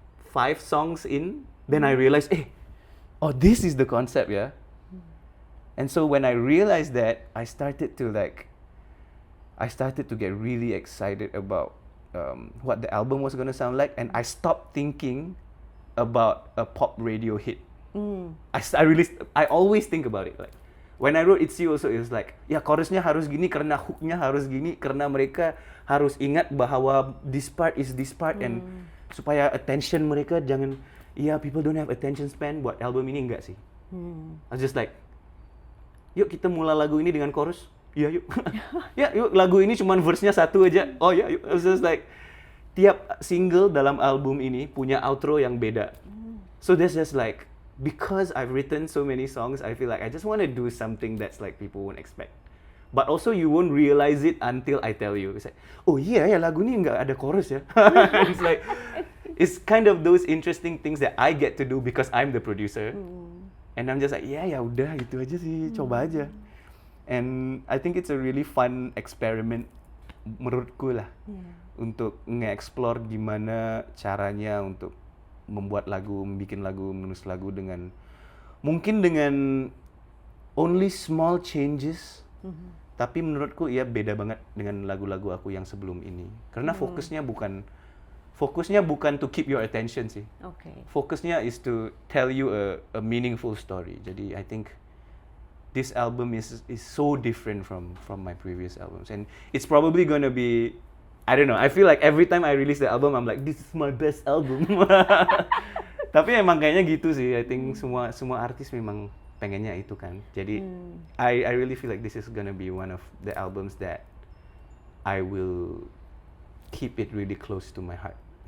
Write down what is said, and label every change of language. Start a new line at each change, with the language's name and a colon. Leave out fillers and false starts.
English: 5 songs in, then I realized, this is the concept, And so when I realized that, I started to get really excited about what the album was gonna sound like, and I stopped thinking about a pop radio hit. I always think about it, like when I wrote It's You also, it was like,
Indonesian: chorusnya harus gini karena hooknya harus gini, karena mereka harus ingat bahwa
English: this part is this part, and
Indonesian: supaya attention mereka jangan,
English: people don't have attention span.
Indonesian: Buat album ini enggak sih.
English: I was just like,
Indonesian: yuk kita mulai lagu ini dengan chorus. Yuk. Yuk lagu ini cuman verse-nya 1 aja. Yuk.
English: It was just like,
Indonesian: tiap single dalam album ini punya outro yang beda.
English: So that's just like, because I've written so many songs, I feel like I just want to do something that's like people won't expect. But also you won't realize it until I tell you. It's like,
Indonesian: lagu ini nggak ada chorus ya.
English: It's like, it's kind of those interesting things that I get to do because I'm the producer. And I'm just like,
Indonesian: udah gitu aja sih, coba aja.
English: And I think it's a really fun experiment
Indonesian: menurutku lah, untuk nge-explore gimana caranya untuk membuat lagu, menulis lagu dengan mungkin dengan
English: only small changes,
Indonesian: tapi menurutku beda banget dengan lagu-lagu aku yang sebelum ini, karena fokusnya bukan
English: to keep your attention
Indonesian: sih. Fokusnya
English: is to tell you a meaningful story.
Indonesian: Jadi
English: I think this album is so different from my previous albums, and it's probably gonna be, I don't know, I feel like every time I release the album I'm like, this is my best album.
Indonesian: Tapi emang kayaknya gitu sih.
English: I think
Indonesian: semua artis memang pengennya itu kan. Jadi
English: I really feel like this is gonna be one of the albums that I will keep it really close to my heart.